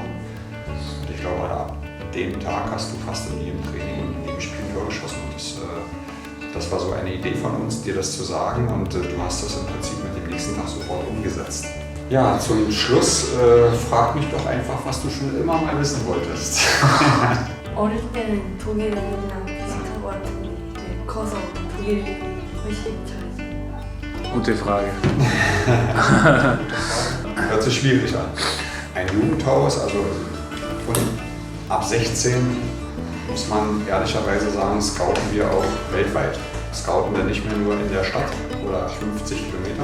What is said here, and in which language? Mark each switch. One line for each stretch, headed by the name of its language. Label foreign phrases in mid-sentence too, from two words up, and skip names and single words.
German: Und ich glaube, ab dem Tag hast du fast in jedem Training und in jedem Spiel ein Tor geschossen und das das war so eine Idee von uns, dir das zu sagen und du hast das im Prinzip mit dem nächsten Tag sofort umgesetzt. Ja, zum Schluss frag mich doch einfach, was du schon immer mal wissen wolltest.
Korean: 어릴 때는 독일이랑 비슷한 것 같은데 이제 커서 독일 훨씬 잘했어요.
German: Gute Frage. Hört sich schwierig an. Ein Jugendhaus, also von ab 16 muss man ehrlicherweise sagen, scouten wir auch weltweit. Scouten wir nicht mehr nur in der Stadt oder 50 Kilometer.